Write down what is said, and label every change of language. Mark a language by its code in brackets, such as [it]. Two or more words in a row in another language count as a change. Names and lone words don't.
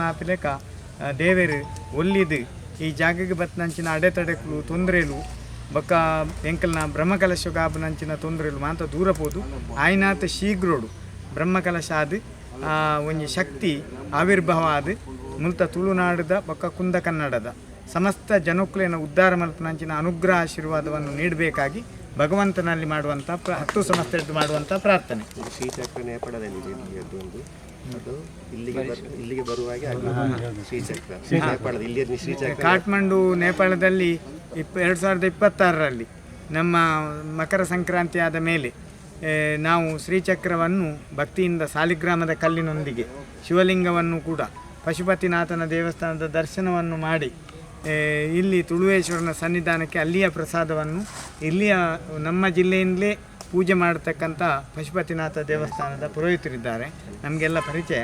[tcy] ಆಪಿಲೆಕ ದೇವೇರು ಒಲ್ಲಿದು ಈ ಜಾಗಕ್ಕೆ ಬತ್ತನಂಚಿನ ಅಡೆತಡೆಗಳು ತೊಂದರೆಲು ಬೊಕ್ಕ ಎಂಕಲ್ನ ಬ್ರಹ್ಮಕಲಶ ಗಾಬನಂಚಿನ ತೊಂದರೆಲು ಮಾತ್ರ ದೂರ ಪೋದು ಆಯ್ನಾಥ ಶೀಘ್ರೋಡು ಬ್ರಹ್ಮಕಲಶ ಆದ ಒಂಜಿ ಶಕ್ತಿ ಆವಿರ್ಭಾವ ಆದ ಮುಲ್ತ ತುಳುನಾಡದ ಬೊಕ್ಕ ಕುಂದ ಕನ್ನಡದ ಸಮಸ್ತ ಜನಕ್ಕುಲೇನ ಉದ್ಧಾರ ಮಲ್ಪನಂಚಿನ ಅನುಗ್ರಹ [kn] ಆಶೀರ್ವಾದವನ್ನು ನೀಡಬೇಕಾಗಿ ಭಗವಂತನಲ್ಲಿ ಮಾಡುವಂಥ [tcy] 10 ಸಂಸ್ಥೆದ್ದು [kn] ಮಾಡುವಂಥ ಪ್ರಾರ್ಥನೆ. ಶ್ರೀಚಕ್ರ ನೇಪಾಳದಲ್ಲಿ ಅದು ಇಲ್ಲಿಗೆ ಬರುವಾಗೆ ಕಾಠ್ಮಂಡು ನೇಪಾಳದಲ್ಲಿ 2026ರಲ್ಲಿ ನಮ್ಮ ಮಕರ ಸಂಕ್ರಾಂತಿ ಆದ ಮೇಲೆ ನಾವು ಶ್ರೀಚಕ್ರವನ್ನು ಭಕ್ತಿಯಿಂದ ಸಾಲಿಗ್ರಾಮದ ಕಲ್ಲಿನೊಂದಿಗೆ ಶಿವಲಿಂಗವನ್ನು ಕೂಡ ಪಶುಪತಿನಾಥನ ದೇವಸ್ಥಾನದ ದರ್ಶನವನ್ನು ಮಾಡಿ ಇಲ್ಲಿ ತುಳುವೇಶ್ವರನ ಸನ್ನಿಧಾನಕ್ಕೆ ಅಲ್ಲಿಯ ಪ್ರಸಾದವನ್ನು ಇಲ್ಲಿಯ ನಮ್ಮ ಜಿಲ್ಲೆಯಿಂದಲೇ ಪೂಜೆ ಮಾಡತಕ್ಕಂಥ ಪಶುಪತಿನಾಥ ದೇವಸ್ಥಾನದ ಪುರೋಹಿತರಿದ್ದಾರೆ, ನಮಗೆಲ್ಲ ಪರಿಚಯ.